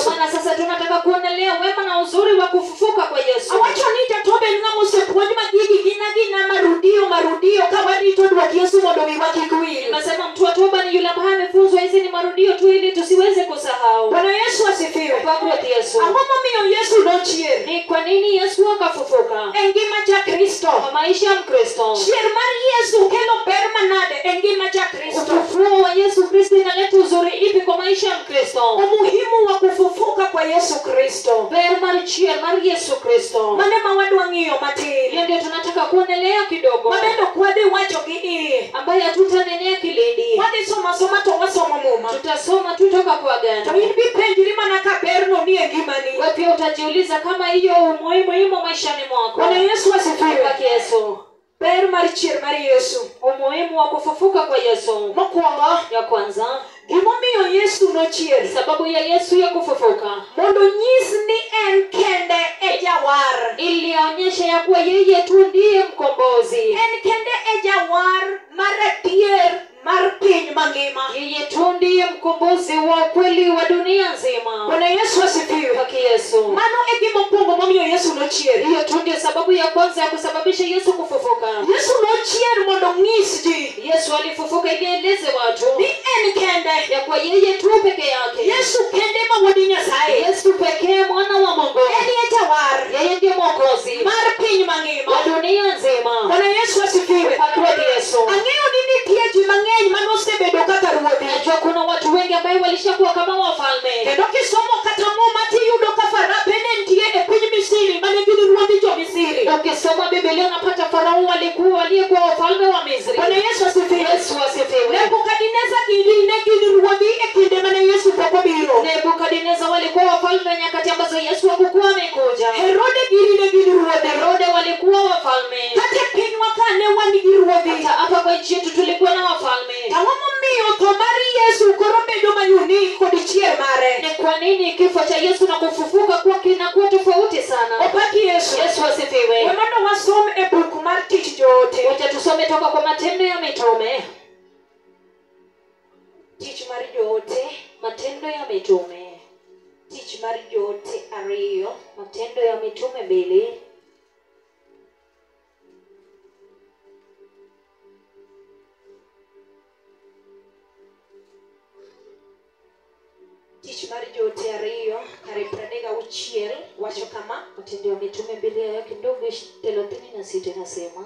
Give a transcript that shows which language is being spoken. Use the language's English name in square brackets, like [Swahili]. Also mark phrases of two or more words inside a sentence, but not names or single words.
[Swahili] Ndio maana sasa tunataka kuonelea wema na uzuri wa kufufuka kwa Yesu. [Luo (Kenya and Tanzania)] Awacho ni jatobe ng'amo sepuonj magigi gina marudio ka warito dwok Yesu mondo wiwa kik wil. [Swahili] Nasema mtu wa toba ni yule ambaye amefunzwa hizi ni marudio tu ili tusiweze kusahau. Bwana Yesu asifiwe. Kwa Yesu. [Luo (Kenya and Tanzania)] Ang'o momiyo Yesu nochier? [Swahili] Ni kwa nini Yesu akafufuka? [Luo (Kenya and Tanzania)] E ngima ja Kristo. [Swahili] Kwa maisha ya Mkristo. [Luo (Kenya and Tanzania)] Chier mar Yesu kelo ber manade e ngima ja Kristo. [Swahili] Ufufuo wa Yesu Kristo inaleta uzuri ipi kwa maisha ya Mkristo? Umuhimu wa kufufuka kwa Yesu Kristo. [Luo (Kenya and Tanzania)] Ber mar chier mar Yesu Kristo. Mane mawadwa ng'iyo matin. [Swahili] Hiyo ndio tunataka kuonelea kidogo. [Luo (Kenya and Tanzania)] Mabendo kwadhi wacho gi [Swahili] ambaye hatutanenea kilindi. [Luo (Kenya and Tanzania)] Wadhi soma to wasomo muma. [Swahili] Tutasoma tutoka kwa Agano. [Luo (Kenya and Tanzania)] To in bipenjri mana ka berno ni e ngimani. [Swahili] Wewe pia utajiuliza kama hiyo umuhimu maishani mwako. Bwana Yesu asifiwe. Kwa Yesu. [Luo (Kenya and Tanzania)] Ber mar chier mar Yesu. [Swahili] Umuhimu wa kufufuka kwa Yesu. [Luo (Kenya and Tanzania)] Mokwongo [Swahili] ya kwanza, [Luo (Kenya and Tanzania)] gimomiyo Yesu nochier. [Swahili] Sababu ya Yesu ya kufufuka. [Luo (Kenya and Tanzania)] Mondo nyis ni en kende e jawar. [Swahili] Ili aonyeshe ya kuwa yeye tu ndiye mkombozi. [Luo (Kenya and Tanzania)] En kende e jawar mar adier mar piny mangima. [Swahili] Yeye tu ndiye mkombozi wa kweli wa dunia nzima. Bwana Yesu asifiwe. Kwa Yesu. [Luo (Kenya and Tanzania)] Mano e gimokwongo momiyo Yesu nochier. [Swahili] Hiyo tu ndio sababu ya kwanza ya kusababisha Yesu kufufuka. [Luo (Kenya and Tanzania)] Yesu nochier mondo ng'is ji. [Swahili] Yesu alifufuka ili aeleze watu [Luo (Kenya and Tanzania)] ni en kende [Swahili] ya kuwa yeye tu peke yake. [Luo (Kenya and Tanzania)] Yesu kende ma wuod Nyasaye. [Swahili] Yesu pekee mwana wa Mungu. [Luo (Kenya and Tanzania)] En e jawar. [Swahili] Yeye ndiye mwokozi [Luo (Kenya and Tanzania)] mar piny mangima. [Swahili] wa dunia nzima. Bwana Yesu asifiwe. Kwa Yesu. [Luo (Kenya and Tanzania)] Ang'eyo ni nitie ji mang'eny manosebedo kaka ruodhi. [Swahili] Najua kuna watu wengi ambao walishakuwa kama wafalme. [Luo (Kenya and Tanzania)] Kendo kisomo kata Muma tiyudo ka Farape ne nitie e piny Misri mane gin ruodhi jo Misri. [Swahili] Ukisoma Biblia unapata Farao waliyekuwa wafalme wa Misri. Bwana Yesu asifiwe. Yesu asifiwe. [Luo (Kenya and Tanzania)] Nebukadneza ne gin ruodhi e kinde mane Yesu pok obiro. [Swahili] Nebukadneza walikuwa wafalme nyakati ambazo Yesu hakuwa amekuja. [Luo (Kenya and Tanzania)] Herode ne gin ruodhi. [Swahili] Herode walikuwa wafalme. [Luo (Kenya and Tanzania)] Kata pinywa kane wan gi ruodhi. [Swahili] Hata hapa kwa nchi yetu tulikuwa na wafalme. [Luo (Kenya and Tanzania)] Ang'o momiyo tho mar Yesu koro bedo mayuni kod chier mare? [Swahili] Ni kwa nini kifo cha Yesu na kufufuka kwa kinakuwa tofauti sana? [Luo (Kenya and Tanzania)] Opaki Yesu. [Swahili] Yesu asifiwe. [Luo (Kenya and Tanzania)] Mondo wasom e buk mar Tich Joote. [Swahili] Wacha tusome toka kwa Matendo ya Mitume. [Luo (Kenya and Tanzania)] Tich mar Joote. [Swahili] Matendo ya Mitume. [Luo (Kenya and Tanzania)] Tich mar Joote 2. [Swahili] Matendo ya Mitume 2. [Luo (Kenya and Tanzania)] Tich mar Joote 2 kare 36 wacho kama. [Swahili] Matendo ya Mitume 2 aya kidogo 36 inasema,